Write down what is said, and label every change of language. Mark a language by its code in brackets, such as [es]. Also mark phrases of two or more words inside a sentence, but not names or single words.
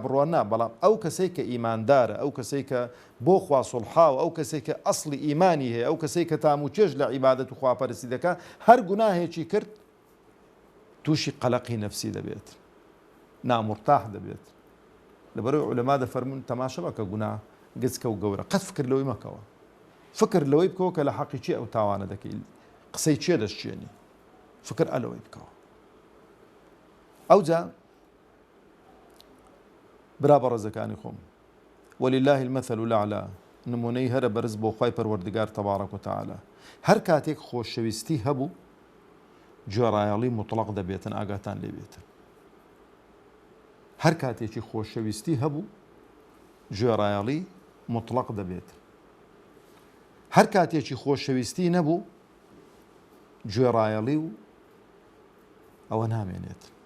[ckb] بڕوان نا بەڵام ئەو کەسەی کە ئیماندارە ئەو کەسەی کە بۆ خوا سوڵحاو ئەو کەسێک کە ئەسڵی ئیمانی هەیە ئەو کەسەی کە تاموچێژ لە عیبادەت و خواپەرستی دەکا هەر گوناهێکی کرد تووشی قەلەقی نەفسی دەبێت نامورتاح دەبێت لەبەرەوەی عولەما دەفەرمون تەماشە بکە گوناه گچکە و گەورە قەت فکر لەوەی مەکەوە فکر لەوەی بکەوە کە لە حەقی چی ئەو تاوانە دەکەی قسەی چێ دەشتێنی فکر ئەلەوەی بکەوە ئەوجا برا بە ڕێزەکانی خۆم [ar] ولله المثل الأعلى [ckb] نمونەی هەرە بەرز بۆ خوای پەروەردگار تەبارەک وتەعالە هەر کاتێک خۆشەویستی هەبوو گوێڕایەڵی مطلق دەبێتن ئاگاتان لێ بێتن هەر کاتێکی خۆشەویستی هەبوو گوێڕایەڵی مطلق دەبێت هەر کاتێکی خۆشەویستی نەبوو گوێڕایەڵی و ئەوە نامێنێت